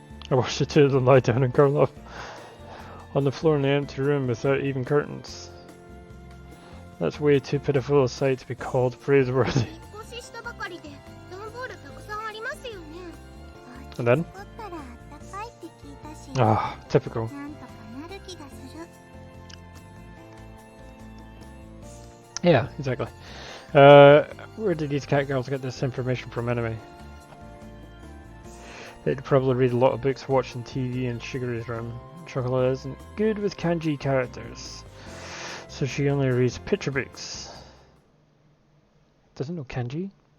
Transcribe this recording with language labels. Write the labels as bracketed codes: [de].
[en] I watched the two of them lie down and curl up on the floor in the empty room without even curtains. That's way too pitiful a sight to be called praiseworthy. [ja] 引っ越ししたばかりで段ボールたくさんありますよね。 [en] And then? [ja] 作ったらあったかいって聞いたし、 [en] Ah, typical. [ja] なんとかなる気がする。 [en] Yeah, exactly. Where did these cat girls get this information from anyway? They'd probably read a lot of books watching TV in Shigure's room. Chocolate isn't good with kanji characters, so she only reads picture books. Doesn't know kanji?